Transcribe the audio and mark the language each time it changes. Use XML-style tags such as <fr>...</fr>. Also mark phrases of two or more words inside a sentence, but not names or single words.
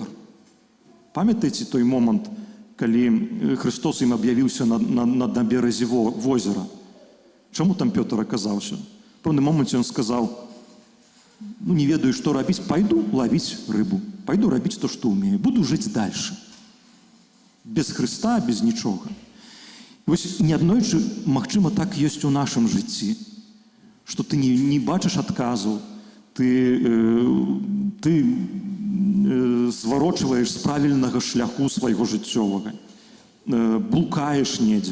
<be>Памятаеце той момант, калі Христос ім аб'явіўся на беразе возера? Чаму там Пётр аказаўся? В пэўным моменце ён сказаў: не ведаю, што рабіць, пайду лавіць рыбу, пайду рабіць то, што ўмею, буду жыць дальше. Без Христа, без нічога. Вось неаднойчы, магчыма, так ёсць у нашым жыцці, што ты не бачыш адказу, ты зварочваеш з правільнага шляху свайго жыццёвага, блукаеш недзе.</be>